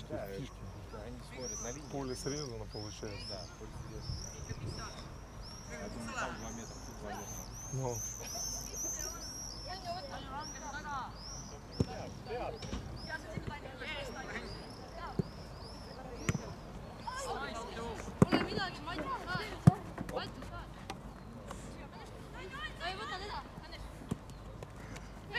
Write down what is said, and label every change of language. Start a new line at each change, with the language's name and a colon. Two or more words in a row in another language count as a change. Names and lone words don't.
Russian: Да, фишки. да, они смотрят на линию. Поле срезано получается. Да, поле срезано. Я думаю, там 2 метра, тут 2 метра. Ну,
Estonian: Pole midagi, ma ei tea. Valtu ka. Ei, võta teda.